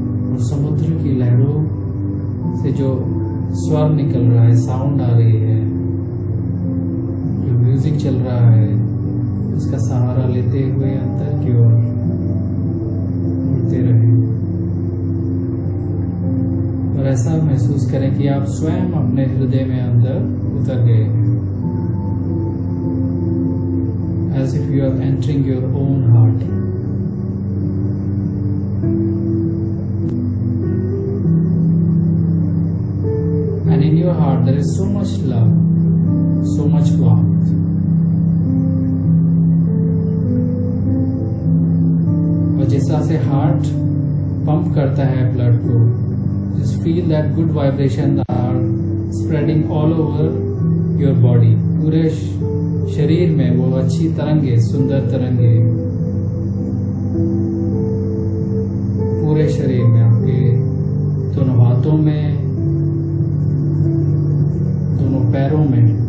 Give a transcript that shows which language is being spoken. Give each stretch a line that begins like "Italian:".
Hindi: और समुद्र की लहरों से जो स्वर निकल रहा है, साउंड आ रही है, जो म्यूजिक चल रहा है, उसका सहारा लेते हुए अंतर की ओर मुड़ते रहें। और ऐसा महसूस करें कि आप स्वयं अपने हृदय में अंदर उतर गए हैं।
English: As if you are entering your own heart. And in your heart there is so much love, so much warmth.
Hindi: और जिस तरह से हार्ट पंप करता है ब्लड को,
English: just feel that good vibration are spreading all over your body.
Hindi: पूरे शरीर में वो अच्छी तरंगे, सुंदर तरंगे पूरे शरीर में, आपके दोनों हाथों में, दोनों पैरों में,